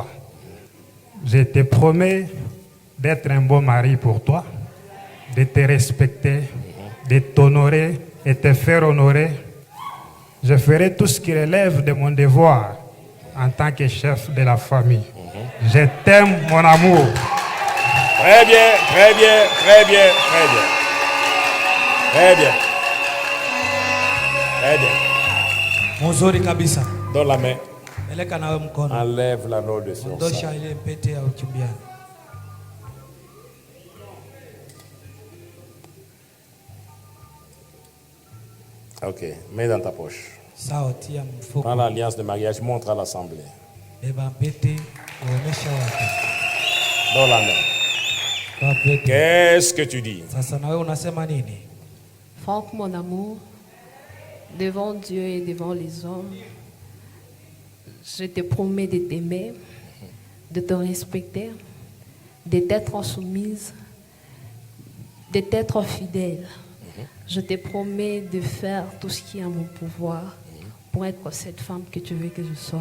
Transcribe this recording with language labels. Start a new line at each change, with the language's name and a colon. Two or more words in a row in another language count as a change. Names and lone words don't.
French: Je te promets d'être un bon mari pour toi, de te respecter, de t'honorer et te faire honorer. Je ferai tout ce qui relève de mon devoir en tant que chef de la famille. Je t'aime, mon amour. Très bien.
Swahili: Muzuri kabisa.
French: Dans la main.
Swahili: Peleka nawe mkono.
French: Enlève l'anneau de fiançailles.
Swahili: Ondosha ile pete ya uchumbiani.
French: Ok, mets dans ta poche.
Swahili: Sawa, tia mfuko.
French: Prends l'alliance de mariage, montre à l'assemblée.
Swahili: Beba pete, uonesha watu.
French: Dans la main. Qu'est-ce que tu dis?
Swahili: Sasa na wewe unasema nini?
French: Franck, mon amour, devant Dieu et devant les hommes, je te promets de t'aimer, de te respecter, de t'être soumise, de t'être fidèle. Je te promets de faire tout ce qui est à mon pouvoir pour être cette femme que tu veux que je sois.